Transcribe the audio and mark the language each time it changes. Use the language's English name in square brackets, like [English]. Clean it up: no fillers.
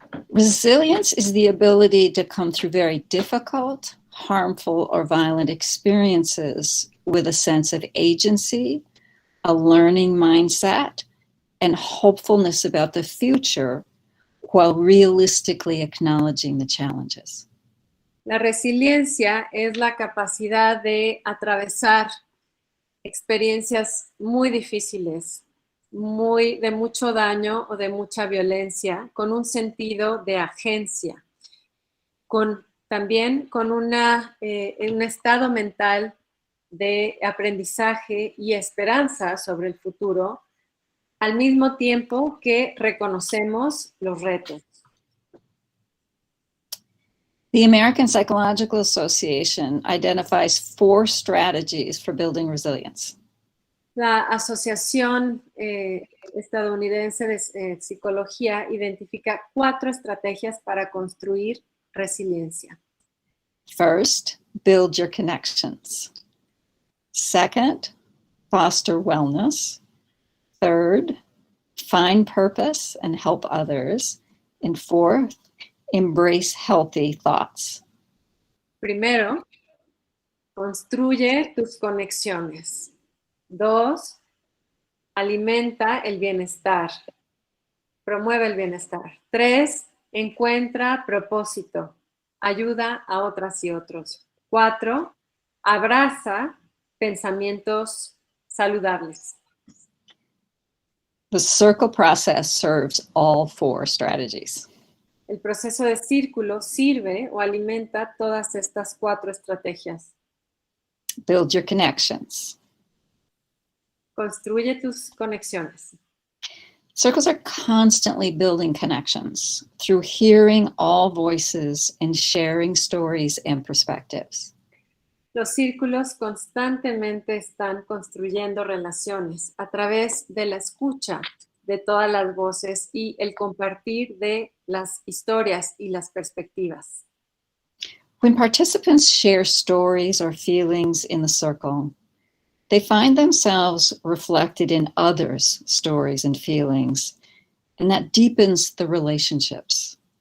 [English] Resilience is the ability to come through very difficult, harmful, or violent experiences with a sense of agency, a learning mindset, and hopefulness about the future while realistically acknowledging the challenges. [Spanish] La resiliencia es la capacidad de atravesar experiencias muy difíciles, de mucho daño o de mucha violencia, con un sentido de agencia, también con un estado mental de aprendizaje y esperanza sobre el futuro, al mismo tiempo que reconocemos los retos. [English] The American Psychological Association identifies 4 strategies for building resilience. [Spanish] La Asociación Estadounidense de Psicología identifica 4 estrategias para construir resiliencia. [English] First, build your connections. Second, foster wellness. Third, find purpose and help others. And fourth, embrace healthy thoughts. [Spanish] Primero, construye tus conexiones. 2, alimenta el bienestar. Promueve el bienestar. 3, encuentra propósito. Ayuda a otras y otros. 4, abraza pensamientos saludables. [English] The circle process serves all 4 strategies. [Spanish] El proceso de círculo sirve o alimenta todas estas 4 estrategias. [English] Build your connections. [Spanish] Construye tus conexiones. [English] Circles are constantly building connections through hearing all voices and sharing stories and perspectives. [Spanish] Los círculos constantemente están construyendo relaciones a través de la escucha de todas las voces y el compartir de las historias y las perspectivas. [English] When participants share stories or feelings in the circle, they find themselves reflected in others' stories and feelings, and that deepens the relationships.